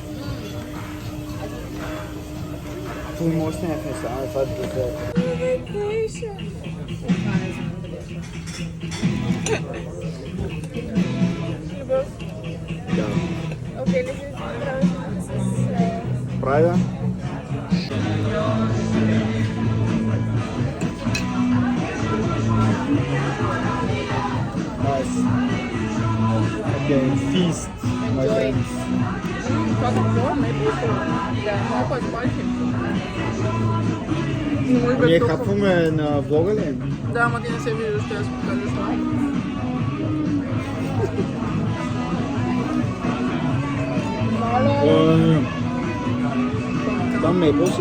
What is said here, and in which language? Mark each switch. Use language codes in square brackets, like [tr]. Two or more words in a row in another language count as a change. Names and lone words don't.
[bg] Това има още някакви неща, ама това е десерт. Да. Окей, не си правиш с... Прави да? [en] Nice. Okay, feast, my friends. [bg] Това какво? Maybe? Да, малко е спайси. Ние хапваме на влога ли? Да, ама ти не се виждаш, ще я си покажа това. Там мейпъл си?